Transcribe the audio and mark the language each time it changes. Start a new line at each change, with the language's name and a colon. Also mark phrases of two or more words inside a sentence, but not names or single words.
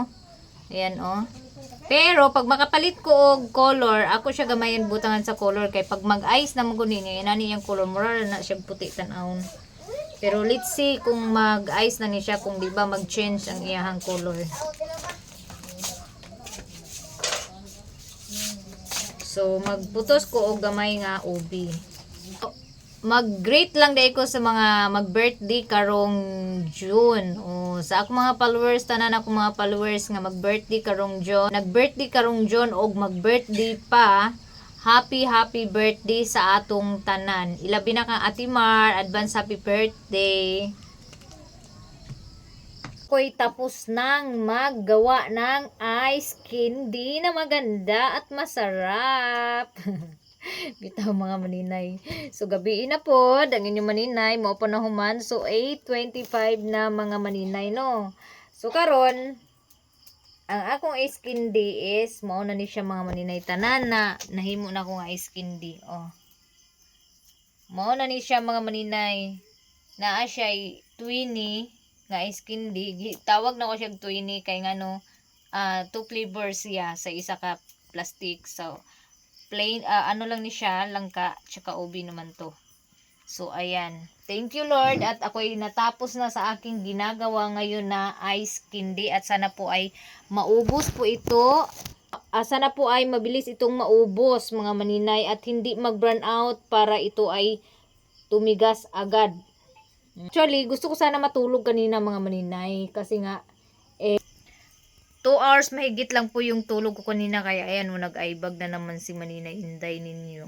Cebuano: Ayan oh. Pero pag makapalit ko og color, ako siya gamayan butangan sa color kay pag mag-ice na mo niya inani yang color mura na siya puti tan-awon. Pero
English: let's see
Cebuano: kung mag-ice na ni siya kung di ba mag-change ang iyahang color. So magputos ko og gamay nga ubi. Mag-greet lang day ko sa mga mag-birthday karong June. O, sa ako mga followers, tanan ako mga followers nga mag-birthday karong June. Nag-birthday karong June o mag-birthday pa.
English: Happy birthday
Cebuano: sa atong tanan. Ilabi na kang Ate Mar,
English: advance happy birthday.
Filipino: Ako'y tapos nang maggawa ng ice candy na maganda at masarap.
Cebuano: Bitaw mga maninay. So gabi na po, ang inyong maninay mo pa na human. So 8:25 na mga maninay no. So karon ang akong
English: ice candy
Cebuano: is mao na ni siya mga maninay tanan na nahimo na ko nga
English: ice candy.
Cebuano: Oh. Mao na ni siya mga maninay. Naa siya 20 nga
English: ice candy.
Cebuano: Tawag na ko siya 20 kay ngano
English: two flavors
Cebuano: siya sa isa ka plastic. So plain ano lang ni siya langka tsaka ubi naman to. So ayan,
English: thank you Lord
Filipino: at ako'y natapos na sa aking ginagawa ngayon na
English: ice candy
Filipino: at sana po ay maubos po ito. Sana po ay mabilis itong maubos mga maninay at hindi mag-
English: burn out
Filipino: para ito ay tumigas agad. Actually, gusto ko sana matulog kanina mga maninay kasi nga 2 hours mahigit lang po yung tulog ko kanina kaya ayan mo nag-aibag na naman si Maninay Inday ninyo.